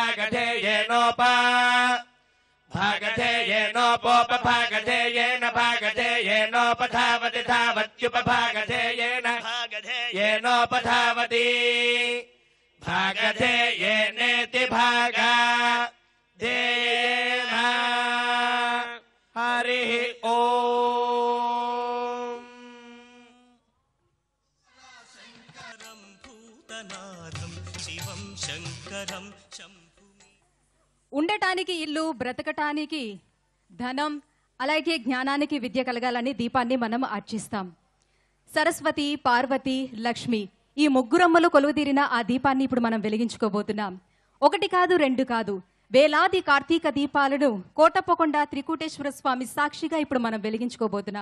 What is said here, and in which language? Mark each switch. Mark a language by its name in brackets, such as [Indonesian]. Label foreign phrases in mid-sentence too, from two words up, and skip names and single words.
[Sanskrit] भागधेयेनोपभागधेयेनोपोपभागधेयेन भागधेयेनोपधावति धावत्युपभागधेयेन भागधेयेनोपधावति भागधेयेनेति भागधेयेन हरिः ओम् शिवं शङ्करं [Telugu] ఉండటానికి ఇల్లు, బ్రతకటానికి ధనం, అలాగే జ్ఞానానికి విద్య కలగాలని దీపాన్ని మనం అర్చిస్తాం. సరస్వతి, పార్వతి, లక్ష్మి ఈ ముగ్గురమ్మలు కొలువుదీరిన ఆ దీపాన్ని ఇప్పుడు మనం వెలిగించుకోబోతున్నాం. ఒకటి కాదు, రెండు కాదు, వేలాది కార్తీక దీపాలను కోటప్పకొండ త్రికూటేశ్వర స్వామి సాక్షిగా ఇప్పుడు మనం వెలిగించుకోబోతున్నాం.